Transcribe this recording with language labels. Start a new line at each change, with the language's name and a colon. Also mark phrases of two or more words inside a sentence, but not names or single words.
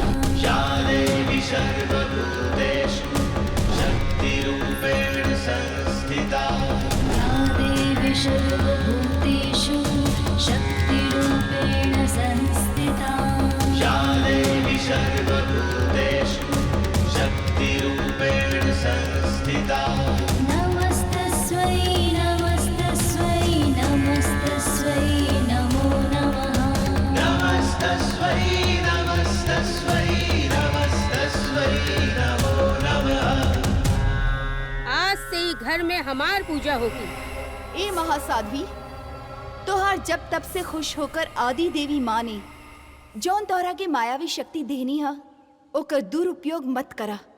Sanskrit: या देवी सर्वभूतेषु शक्तिरूपेण संस्थिता। नमस्तस्यै नमस्तस्यै नमस्तस्यै नमो नमः।
Bhojpuri: आज से ही घर में हमार पूजा होगी। ए महासाध्वी, तोहार जब तब से खुश होकर आदि देवी माँ ने जौन तोहरा के मायावी शक्ति देनी है, ओकर दुरुपयोग मत करा।